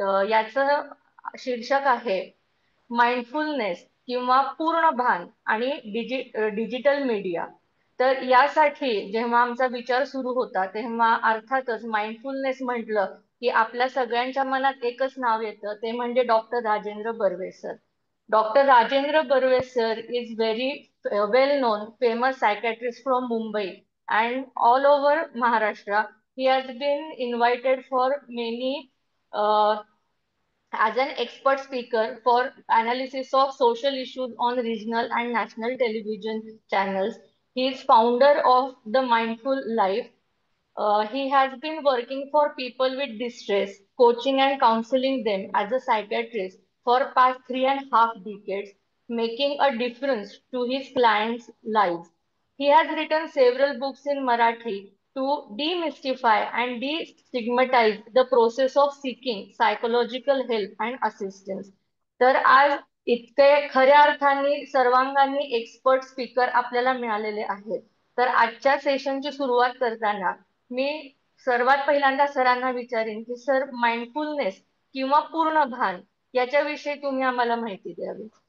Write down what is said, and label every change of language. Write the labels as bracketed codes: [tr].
[mr] याचं शीर्षक आहे माइंडफुलनेस किंवा पूर्ण भान आणि डिजिटल मीडिया. तर यासाठी जेव्हा आमचा विचार सुरू होता तेव्हा अर्थातच माइंडफुलनेस म्हटलं की आपल्या सगळ्यांच्या मनात एकच नाव येतं, ते म्हणजे doctor Rajendra Barve sir. [en] Dr. Rajendra Barve sir is very well known, famous psychiatrist from Mumbai and all over Maharashtra. He has been invited for many uh, as an expert speaker for analysis of social issues on regional and national television channels. He is founder of the Mindful Life. He has been working for people with distress, coaching and counseling them as a psychiatrist for past 3.5 decades, making a difference to his clients' lives. He has written several books in Marathi to demystify and destigmatize the process of seeking psychological help and assistance. [mr] तर आज इतके खऱ्या अर्थाने सर्वांगाने expert speaker आपल्याला मिळालेले आहेत. तर आजच्या सेशनची सुरुवात करताना मी सर्वात पहिल्यांदा सरांना विचारेन की सर, माइंडफुलनेस किंवा पूर्ण भान याच्याविषयी तुम्ही आम्हाला माहिती द्यावी.